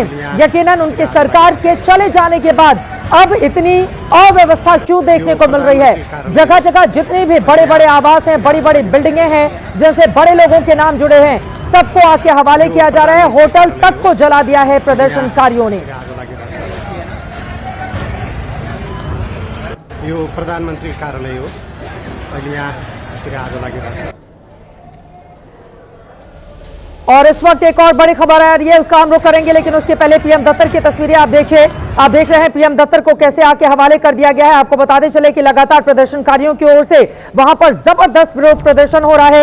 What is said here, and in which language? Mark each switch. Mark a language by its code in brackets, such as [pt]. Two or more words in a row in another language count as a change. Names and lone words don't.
[hi] यकीनन उनकी सरकार के चले जाने के बाद अब इतनी अव्यवस्था क्यों देखने को मिल रही है? जगह जगह जितने भी बड़े बड़े आवास हैं, बड़ी बड़ी बिल्डिंगें हैं, जिनसे बड़े लोगों के नाम जुड़े हैं, सबको आग के हवाले किया जा रहा है। होटल तक को जला दिया है प्रदर्शनकारियों ने। [ne] यो प्रधानमंत्री कार्यालय हो, अहिले यहाँ यसरी आगो लागिरहेको छ। [hi] और इस वक्त एक और बड़ी खबर आ रही है, उसका हम रुख करेंगे, लेकिन उसके पहले पीएम दफ्तर की तस्वीरें आप देखिए। आप देख रहे हैं पीएम दफ्तर को कैसे आग के हवाले कर दिया गया है। आपको बताते चले कि लगातार प्रदर्शनकारियों की ओर से वहां पर जबरदस्त विरोध प्रदर्शन हो रहा है।